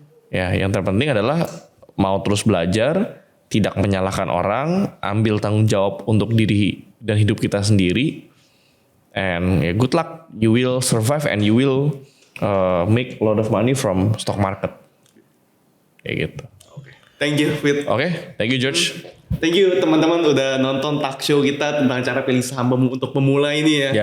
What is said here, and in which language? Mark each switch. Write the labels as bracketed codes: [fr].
[id] Ya, yang terpenting adalah mau terus belajar, tidak menyalahkan orang, ambil tanggung jawab untuk diri dan hidup kita sendiri. [en] And ya, good luck, you will survive and you will make a lot of money from stock market. [id] Kayak gitu. [en] Thank you Fit. Oke, thank you George. Thank you [id] teman-teman udah nonton talk show kita tentang cara pilih saham untuk pemula ini ya.